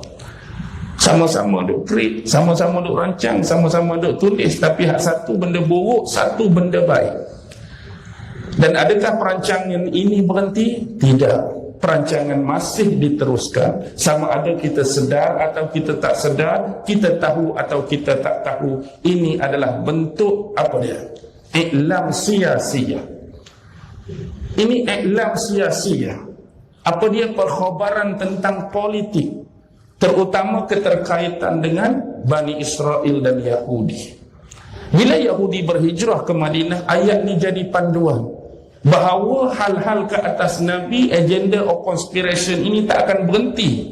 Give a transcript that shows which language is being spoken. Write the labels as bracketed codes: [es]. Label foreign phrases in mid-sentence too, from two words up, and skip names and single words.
[ms] Sama-sama duk create, sama-sama duk rancang, sama-sama duk tulis, tapi hak satu benda buruk, satu benda baik. Dan adakah perancangan ini berhenti? Tidak. Perancangan masih diteruskan. Sama ada kita sedar atau kita tak sedar, kita tahu atau kita tak tahu, ini adalah bentuk apa dia? Iklam sia-sia. Ini iklam sia-sia. Apa dia? Perkhabaran tentang politik, terutama keterkaitan dengan Bani Israel dan Yahudi. Bila Yahudi berhijrah ke Madinah, ayat ni jadi panduan bahawa hal-hal ke atas Nabi, [en] agenda or conspiration [ms] ini tak akan berhenti.